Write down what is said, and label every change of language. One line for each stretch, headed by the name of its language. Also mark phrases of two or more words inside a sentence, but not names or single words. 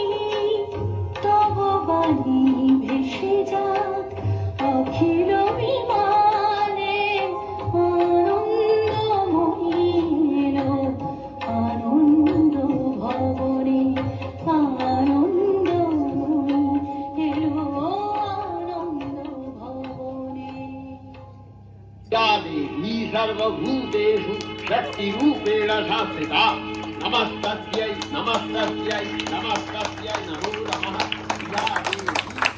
Bangla: তব বাণী ভেসে যাক অখিল বিমানে, আনন্দময়ী এলো আনন্দ ভবনে, আনন্দময়ী এলো আনন্দ ভবনে।
Sanskrit: या देवी सर्वभूतेषु शक्तिरूपेण संस्थिता नमस्तस्यै नमस्तस्यै नमो नमः या देवी